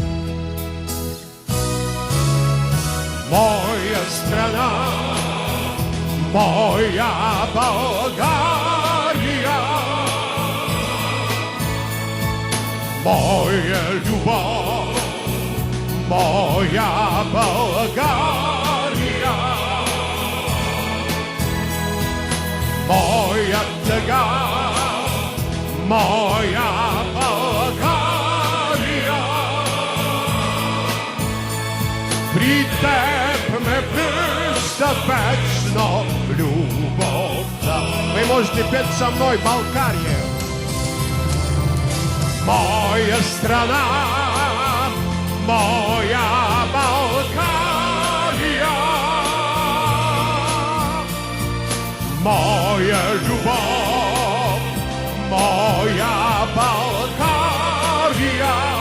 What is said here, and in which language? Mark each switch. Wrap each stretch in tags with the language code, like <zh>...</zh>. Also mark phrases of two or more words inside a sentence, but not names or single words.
<bg>Моя страна, моя България, моя любов, моя България, моя тъга, моя България. При теб ме връща вечно любовта.</bg> <ru>Вы можете петь со мной Балкария.</ru> <bg>Моя страна, моя Балкария, моя любов, моя Балкария.</bg>